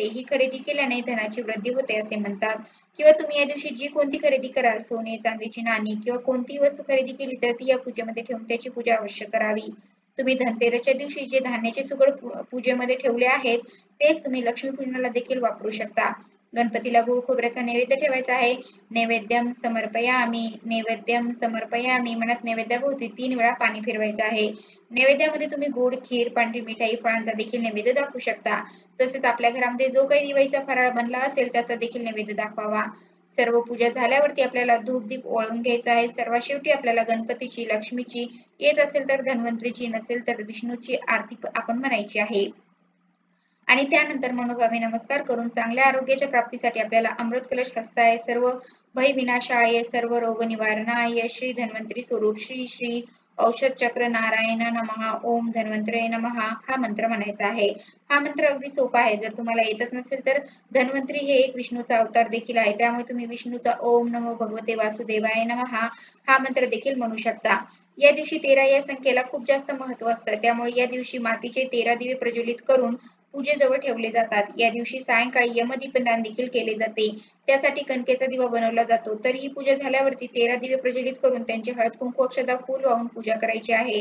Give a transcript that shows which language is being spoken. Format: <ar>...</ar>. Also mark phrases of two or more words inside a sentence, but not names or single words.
<mr>ही खरेदी केल्याने धनाची वृद्धी होते असे म्हणतात. किंवा तुम्ही या दिवशी जी कोणती खरेदी कराल, सोने, चांदीची नाणी किंवा कोणतीही वस्तू खरेदी केली तर ती या पूजेमध्ये ठेवून त्याची पूजा अवश्य करावी. तुम्ही धनतेरसच्या दिवशी जे धान्याचे सुगड पूजेमध्ये ठेवले आहेत तेच तुम्ही लक्ष्मीपूजनाला देखील वापरू शकता. गणपतीला गुळ खोबऱ्याचा नैवेद्य ठेवायचा आहे.</mr> <sa>नैवेद्यम समर्पयामी, नैवेद्यम समर्पयामी</sa> <mr>म्हणत नैवेद्याभोवती 3 वेळा पाणी फिरवायचं आहे. नैवेद्यामध्ये तुम्ही गोड, खीर, पांढरी मिठाई, फळांचा देखील नैवेद्य दाखवू शकता. तसेच आपल्या घरामध्ये जो काही दिवाळीचा फराळ बनला असेल त्याचा देखील नैवेद्य दाखवावा. सर्व पूजा झाल्यावरती आपल्याला धूप दीप ओवाळून घ्यायचा आहे. सर्वात शेवटी आपल्याला गणपतीची, लक्ष्मीची, येत असेल तर धन्वंतरीची, नसेल तर विष्णूची आरती आपण म्हणायची आहे. आणि त्यानंतर मनोभावे नमस्कार करून चांगल्या आरोग्याच्या प्राप्तीसाठी आपल्याला</mr> <sa>अमृत कलश हस्ताय सर्व भय विनाशाय सर्व रोग निवारणाय श्री धन्वंतरी स्वरूप श्री श्री औषध चक्र नारायण नमः ओम धन्वंतरे नमः</sa> <mr>हा मंत्र म्हणायचा आहे. हा मंत्र अगदी सोपा आहे. जर तुम्हाला येतच नसेल तर धन्वंतरी हे एक विष्णूचा अवतार देखील आहे. त्यामुळे तुम्ही विष्णूचा</mr> <sa>ओम नमो भगवते वासुदेवाय नमः</sa> <mr>हा मंत्र देखील म्हणू शकता. या दिवशी 13 या संख्येला खूप जास्त महत्व असतं. त्यामुळे या दिवशी मातीचे 13 दिवे प्रज्वलित करून पूजेजवळ ठेवले जातात. या दिवशी सायंकाळी यमदीपदान देखील केले जाते. त्यासाठी कणकेचा दिवा बनवला जातो. तर ही पूजा झाल्यावरती 13 दिवे प्रज्वलित करून त्यांची हळद कुंकू अक्षता फूल वाहून पूजा करायची आहे.</mr>